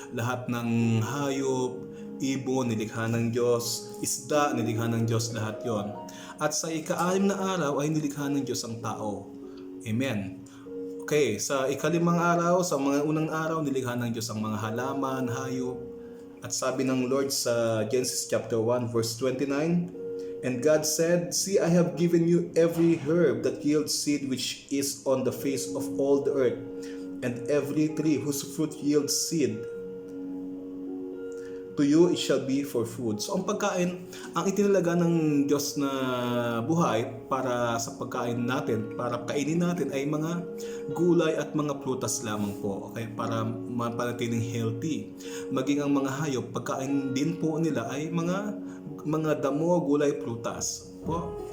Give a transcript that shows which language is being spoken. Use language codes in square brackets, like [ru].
[tl] Lahat ng hayop, ibon, nilikha ng Diyos. Isda, nilikha ng Diyos, lahat yon. At sa ika-6 na araw ay nilikha ng Diyos ang tao. Amen. Okay, sa ika-5 araw, sa mga unang araw, nilikha ng Diyos ang mga halaman, hayop. [en] At sabi ng Lord sa Genesis chapter 1 verse 29, "And God said, See, I have given you every herb that yields seed which is on the face of all the earth, and every tree whose fruit yields seed. To you it shall be for food." [tl] So ang pagkain, ang itinalaga ng Diyos na buhay para sa pagkain natin, para kainin natin ay mga gulay at mga prutas lamang po. Okay, para mapanatiling healthy. Maging ang mga hayop, pagkain din po nila ay mga damo, gulay, prutas po.